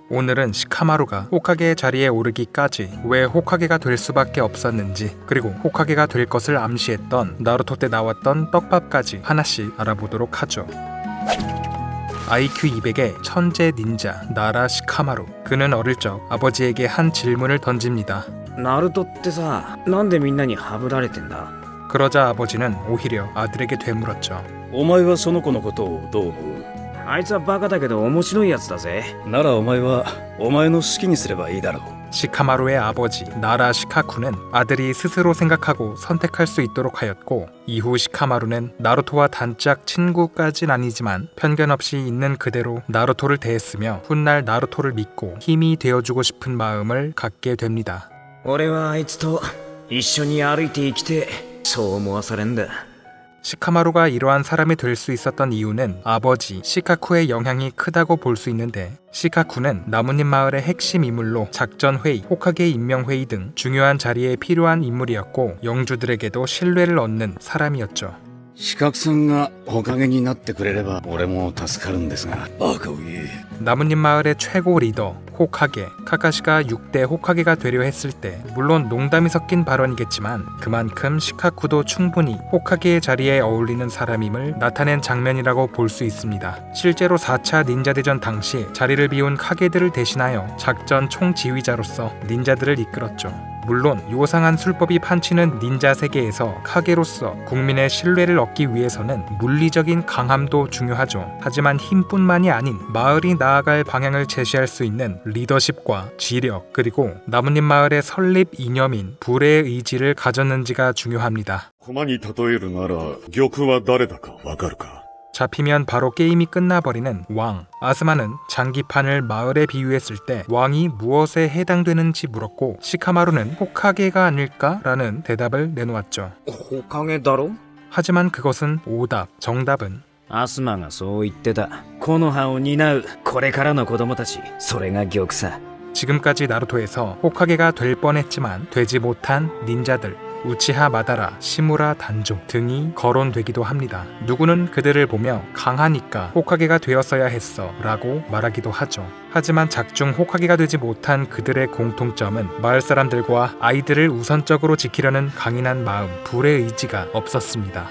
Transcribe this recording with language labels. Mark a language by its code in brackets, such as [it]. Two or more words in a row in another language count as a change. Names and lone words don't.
[ko] 오늘은 시카마루가 호카게의 자리에 오르기까지 왜 호카게가 될 수밖에 없었는지, 그리고 호카게가 될 것을 암시했던 나루토 때 나왔던 떡밥까지 하나씩 알아보도록 하죠. IQ 200의 천재 닌자 나라 시카마루. 그는 어릴 적 아버지에게 한 질문을 던집니다. [ja] ナルトってさ、なんでみんなにハブられてんだ？ [ko] 그러자 아버지는 오히려 아들에게 되물었죠. [ja] お前はその子のことをどう思う？あいつはバカだけど面白いやつだぜ。ならお前はお前の好きにすればいいだろう。 [ko] 시카마루의 아버지 나라 시카쿠는 아들이 스스로 생각하고 선택할 수 있도록 하였고, 이후 시카마루는 나루토와 단짝 친구까진 아니지만 편견 없이 있는 그대로 나루토를 대했으며 훗날 나루토를 믿고 힘이 되어주고 싶은 마음을 갖게 됩니다. [ja] 俺はあいつと一緒に歩いて生きて、そう思わされんだ。 [ko] 시카마루가 이러한 사람이 될 수 있었던 이유는 아버지 시카쿠의 영향이 크다고 볼 수 있는데, 시카쿠는 나뭇잎 마을의 핵심 인물로 작전회의, 호카게 임명회의 등 중요한 자리에 필요한 인물이었고 영주들에게도 신뢰를 얻는 사람이었죠. [ja] 四角さんがおかげになってくれれば俺も助かるんですが、バカを言え。 [ko] 나뭇잎 마을의 최고 리더 호카게 카카시가 6대 호카게가 되려 했을 때, 물론 농담이 섞인 발언이겠지만 그만큼 시카쿠도 충분히 호카게의 자리에 어울리는 사람임을 나타낸 장면이라고 볼 수 있습니다. 실제로 4차 닌자대전 당시 자리를 비운 카게들을 대신하여 작전 총지휘자로서 닌자들을 이끌었죠. 물론 요상한 술법이 판치는 닌자 세계에서 카게로서 국민의 신뢰를 얻기 위해서는 물리적인 강함도 중요하죠. 하지만 힘뿐만이 아닌 마을이 나아갈 방향을 제시할 수 있는 리더십과 지력, 그리고 나뭇잎 마을의 설립 이념인 불의 의지를 가졌는지가 중요합니다. [ja] 駒に例えるなら玉は誰だかわかるか？ [ko] 잡히면 바로 게임이 끝나버리는 왕. 아스마는 장기판을 마을에 비유했을 때 왕이 무엇에 해당되는지 물었고, 시카마루는 호카게가 아닐까라는 대답을 내놓았죠. [ja] ホカゲだろ？ [ko] 하지만 그것은 오답, 정답은 [ja] アスマがそう言ってた。木の葉を担うこれからの子供たち、それが玉さ。 [ko] 지금까지 나루토에서 호카게가 될 뻔했지만 되지 못한 닌자들, 우치하 마다라, 시무라 단조 등이 거론되기도 합니다. 누구는 그들을 보며 강하니까 호카게가 되었어야 했어 라고 말하기도 하죠. 하지만 작중 호카게가 되지 못한 그들의 공통점은 마을 사람들과 아이들을 우선적으로 지키려는 강인한 마음, 불의 의지가 없었습니다.